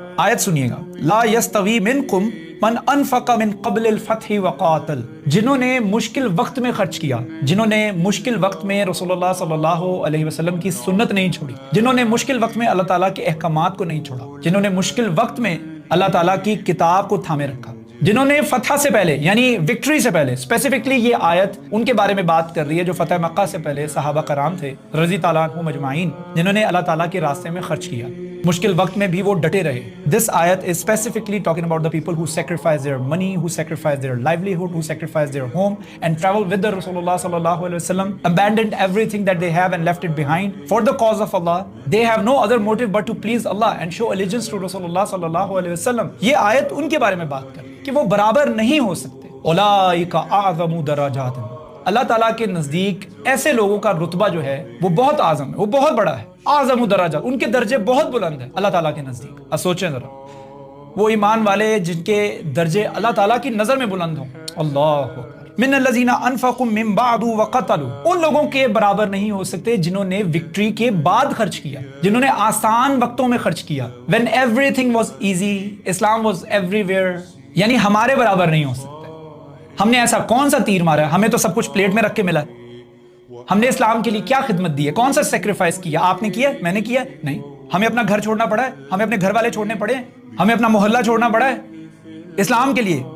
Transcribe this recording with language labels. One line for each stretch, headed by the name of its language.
Urdu: آیت سنیے گا،
Arabic: لا یستوی منکم من انفق من قبل الفتح وقاتل،
Urdu: جنہوں نے مشکل وقت میں خرچ کیا، جنہوں نے مشکل وقت میں رسول اللہ صلی اللہ علیہ وسلم کی سنت نہیں چھوڑی، جنہوں نے مشکل وقت میں اللہ تعالیٰ کے احکامات کو نہیں چھوڑا، جنہوں نے مشکل وقت میں اللہ تعالیٰ کی کتاب کو تھامے رکھا، جنہوں نے فتح سے پہلے یعنی وکٹری سے پہلے، اسپیسیفکلی یہ آیت ان کے بارے میں بات کر رہی ہے جو فتح مکہ سے پہلے صحابہ کرام تھے رضی تعالیٰ عنہم اجمعین، جنہوں نے اللہ تعالیٰ کے راستے میں خرچ کیا، مشکل وقت میں بھی وہ ڈٹے رہے.
English: This ayat is specifically talking about the people who sacrifice their money, who sacrifice their livelihood, who sacrifice their home and travel with the Rasulullah sallallahu alaihi wasallam, abandoned everything that they have and left it behind for the cause of Allah. They have no other motive but to please Allah and show allegiance to Rasulullah sallallahu alaihi wasallam.
Urdu: یہ آیت ان کے بارے میں بات کر رہی ہے کہ وہ برابر نہیں ہو سکتے.
Arabic: اولئک اعظم درجات،
Urdu: اللہ تعالیٰ کے نزدیک ایسے لوگوں کا رتبہ جو ہے وہ بہت اعظم ہے، وہ بہت بڑا ہے.
Arabic: اعظم درجات،
Urdu: ان کے درجے بہت بلند ہیں اللہ تعالیٰ کے نزدیک. اب سوچیں ذرا، وہ ایمان والے جن کے درجے اللہ تعالیٰ کی نظر میں بلند ہوں.
Arabic: اللہ من الذین انفقوا من بعد وقتلوا،
Urdu: ان لوگوں کے برابر نہیں ہو سکتے جنہوں نے وکٹری کے بعد خرچ کیا، جنہوں نے آسان وقتوں میں خرچ کیا.
English: when everything was easy, Islam was everywhere.
Urdu: یعنی ہمارے برابر نہیں ہو سکتے. ہم نے ایسا کون سا تیر مارا ہے؟ ہمیں تو سب کچھ پلیٹ میں رکھ کے ملا. ہم نے اسلام کے لیے کیا خدمت دی ہے؟ کون سا سیکریفائس کیا؟ آپ نے کیا؟ میں نے کیا؟ نہیں. ہمیں اپنا گھر چھوڑنا پڑا ہے، ہمیں اپنے گھر والے چھوڑنے پڑے ہیں، ہمیں اپنا محلہ چھوڑنا پڑا ہے اسلام کے لیے.